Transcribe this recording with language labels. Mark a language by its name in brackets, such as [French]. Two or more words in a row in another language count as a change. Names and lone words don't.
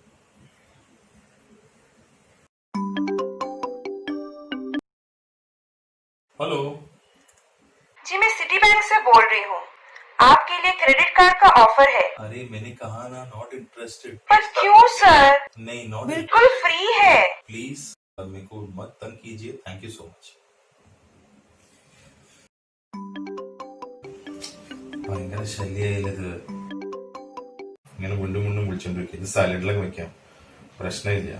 [Hindi] हेलो जी मैं सिटी बैंक से बोल रही हूँ। आपके लिए क्रेडिट कार्ड का ऑफर है। अरे मैंने कहा ना, [English] not interested. [Hindi] पर क्यों सर? नहीं, नॉट बिल्कुल फ्री है। प्लीज मेरे को मत तंग कीजिए, [English] thank you so much. [Malayalam] ഭയങ്കര ശല്യായില്ലത്. ഇങ്ങനെ വീണ്ടും വീണ്ടും വിളിച്ചോണ്ടിരിക്കും. ഇത് സൈലന്റിലൊക്കെ വെക്കാം, പ്രശ്നമില്ല.